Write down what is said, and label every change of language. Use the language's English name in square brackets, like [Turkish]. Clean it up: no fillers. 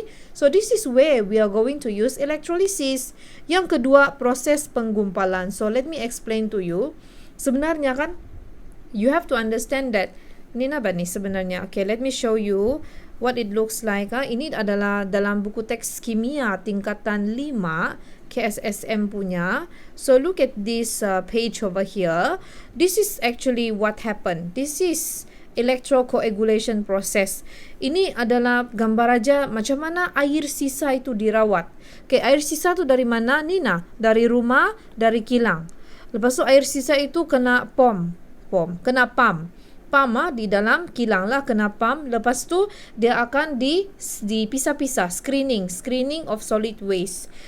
[English] So this is where we are going to use electrolysis. [Malay] Yang kedua, proses penggumpalan. [English] So let me explain to you. [Malay] Sebenarnya kan, [English] you have to understand that [Malay] ini apa ni sebenarnya? [English] Okay, let me show you what it looks like. [Malay] Ini adalah dalam buku teks kimia tingkatan 5 KSSM punya. [English] So look at this page over here. This is actually what happened. This is electrocoagulation process. [Malay] Ini adalah gambar aja macam mana air sisa itu dirawat. Okay, air sisa tu dari mana, Nina? Dari rumah, dari kilang. Lepas tu air sisa itu kena kena pump. Di dalam kilang lah kena pump. Lepas tu dia akan dipisah-pisah, [English] screening of solid waste.